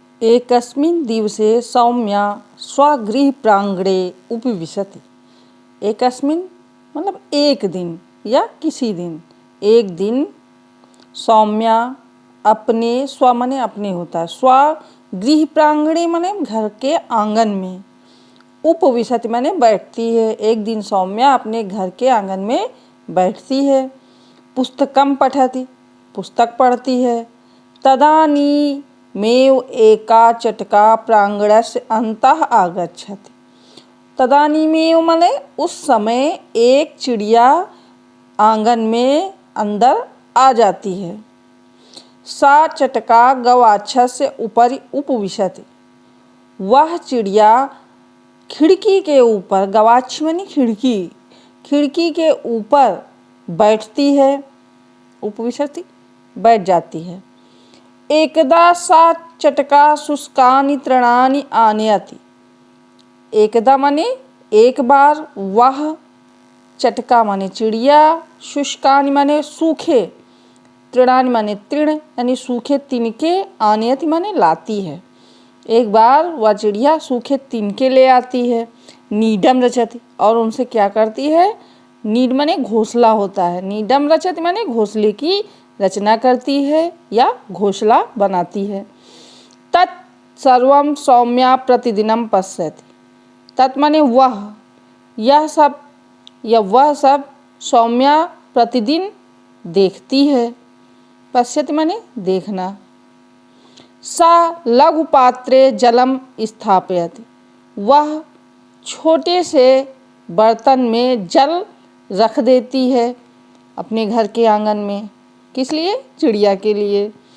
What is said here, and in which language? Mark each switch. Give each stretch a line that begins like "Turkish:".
Sanskrit: एकस्मिन् दिवसे सौम्या स्वगृहप्राङ्गणे उपविशति।
Hindi: एकस्मिन् मतलब एक दिन या किसी दिन, एक दिन सौम्या अपने, स्व माने अपने होता है, स्वगृह प्रांगणे माने घर के आंगन में, उपविशति माने बैठती है। एक दिन सौम्या अपने घर के आंगन में बैठती है।
Sanskrit: पुस्तकं पठति,
Hindi: पुस्तक पढ़ती है।
Sanskrit: तदानीमेव एका चटका प्रांगणस्य अन्तः आगच्छति।
Hindi: तदानीमेव माने उस समय एक चिड़िया आंगन में अंदर आ जाती है।
Sanskrit: सा चटका गवाक्षस्य उपरि उपविशति।
Hindi: वह चिड़िया खिड़की के ऊपर, गवाक्ष माने खिड़की, खिड़की के ऊपर बैठती है। उपविशति बैठ जाती है।
Sanskrit: एकदा सा चटका शुष्कानि तृणानि आनयति।
Hindi: एकदा माने एक बार, वह चटका माने चिड़िया, शुष्कानि माने सूखे, तृणानि माने तृण यानी सूखे तिनके, आनयति माने लाती है। एक बार वह चिड़िया सूखे तिनके ले आती है।
Sanskrit: नीडम रचति,
Hindi: और उनसे क्या करती है? नीड माने घोंसला होता है। नीडम रचति माने घोंसले की रचना करती है या घोंसला बनाती है।
Sanskrit: तत् सर्वं सौम्या प्रतिदिनं पश्यति।
Hindi: तत् माने वह, यह सब या वह सब सौम्या प्रतिदिन देखती है।
Sanskrit: पश्यति
Hindi: माने देखना।
Sanskrit: सा लघु पात्रे जलम स्थापयति।
Hindi: वह छोटे से बर्तन में जल रख देती है अपने घर के आंगन में। किस लिए? चिड़िया के लिए।